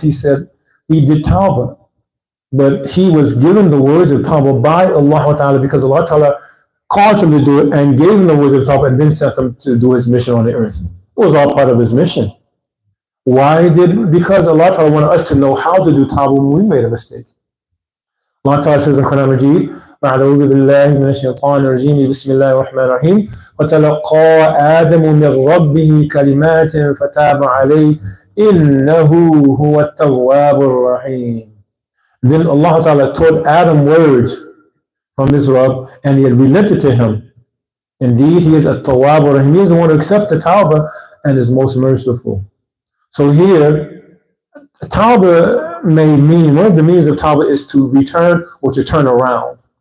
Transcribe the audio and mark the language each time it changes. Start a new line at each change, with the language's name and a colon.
English: He said he did tawbah. But he was given the words of tawbah by Allah Ta'ala because Allah Ta'ala caused him to do it and gave him the words of tawbah and then sent him to do his mission on the earth. It was all part of his mission. Because Allah Ta'ala wanted us to know how to do tawbah when we made a mistake. Allah Ta'ala says in Quran Majid,
Arabic: أعوذ بالله من الشيطان الرجيم بسم الله الرحمن الرحيم وتلقى آدم من ربه كلمات فتاب عليه إنه هو التواب الرحيم.
English: Then Allah Ta'ala taught Adam words from his Rabb and He had relented to him. Indeed, He is a tawab ar-rahim. He is the one who accepts the tawbah and is most merciful. So here, tawbah may mean, one of the meanings of tawbah is to return or to turn around.